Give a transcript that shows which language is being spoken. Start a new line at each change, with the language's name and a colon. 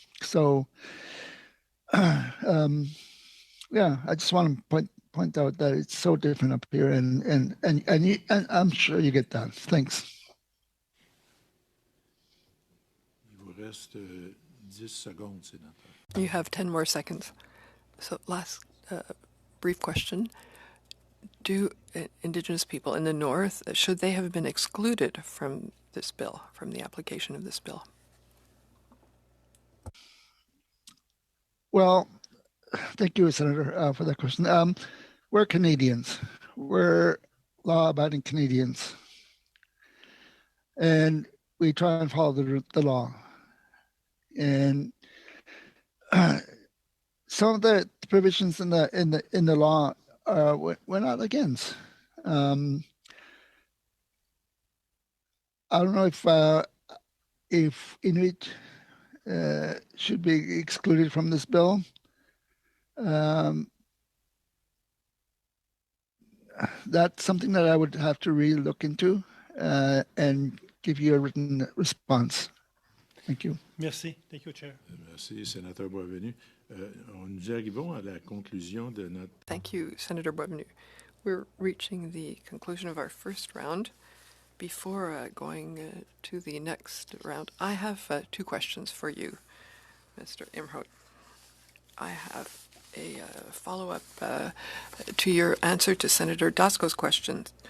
English: So, yeah, I just want to point out that it's so different up here, and I'm sure you get that. Thanks.
French: Reste 10 secondes, Sénateur.
English: You have 10 more seconds. So last brief question. Do Indigenous people in the North, should they have been excluded from this bill, from the application of this bill? Well, thank you, Senator, for that question. We're Canadians. We're law-abiding Canadians. And we try and follow the law. And some of the provisions in the law we're not against. I don't know if Inuit should be excluded from this bill. That's something that I would have to really look into and give you a written response. Thank you. Merci. Thank you, Chair.
French: Merci, Sénateur Boisvenu. Nous arrivons à la conclusion de notre...
English: Thank you, Senator Boisvenu. We're reaching the conclusion of our first round. Before going to the next round, I have two questions for you, Mr. Irngaut. I have a follow-up to your answer to Senator Dasko's question.